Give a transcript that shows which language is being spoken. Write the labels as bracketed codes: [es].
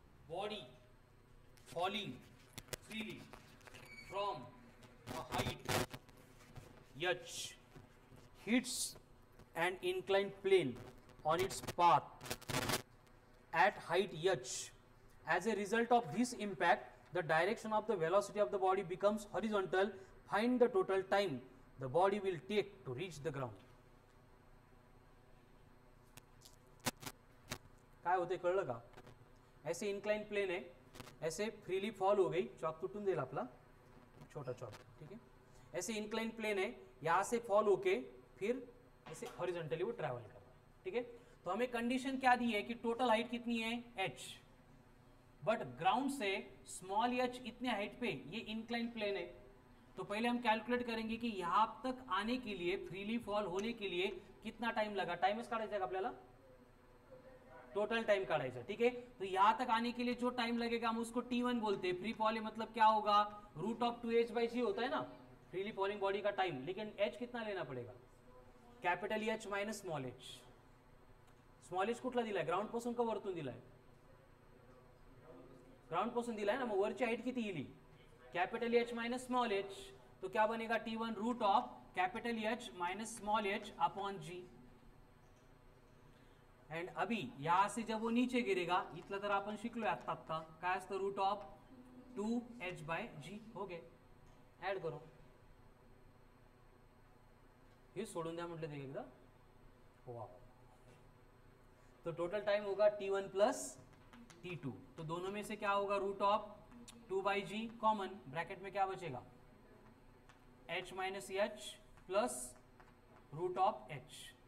[en] Body falling freely from a height h hits an inclined plane on its path at height h. As a result of this impact, the direction of the velocity of the body becomes horizontal. Find the total time the body will take to reach the ground. [mr] काय होते कळलं का? [hi] ऐसे incline plane है, ऐसे freely fall हो गई, [mr] chalk तुटून देईल आपला छोटा चॉक, [hi] ठीक है. ऐसे इंक्लाइन प्लेन है, यहां से फॉल होके फिर ऐसे हॉरिजॉन्टली वो ट्रैवल कर रहा है, ठीक है. तो हमें कंडीशन क्या दी है कि टोटल हाइट कितनी है h, बट ग्राउंड से स्मॉल h इतने हाइट पे, ये इंक्लाइन प्लेन है. तो पहले हम कैलकुलेट करेंगे कि यहां तक आने के लिए, फ्रीली फॉल होने के लिए कितना टाइम लगा. [mr] टाइमच काढायचा आहे आपल्याला, टोटल टाइम काढायचा, ठीक है. [hi] तो यहां तक आने के लिए जो टाइम लगेगा हम उसको t1 बोलते हैं. फ्री फॉलिंग मतलब क्या होगा, रूट ऑफ 2h/g होता है ना फ्रीली फॉलिंग बॉडी का टाइम. लेकिन h कितना लेना पड़ेगा, capital H minus small h. [mr] Small h कुठला दिलाय, ग्राउंड पासून का वरतून दिलाय, ग्राउंड पासून दिलाय ना, मग वरची हाइट किती येईल, capital H minus small h. [hi] तो क्या बनेगा t1 root of capital H minus small h upon g. And अभी यहां से जब वो नीचे गिरेगा, [mr] इथलं तर आपण शिकलोय आता काय असतं, [hi] रूट ऑफ 2h/g. हो गए, ऍड करो, [mr] हे सोडून द्या म्हटलं ते एकदा. [hi] वाह, तो टोटल टाइम होगा t1 प्लस t2. तो दोनों में से क्या होगा, root of 2/g common, bracket में क्या बचेगा, h minus h plus root of h.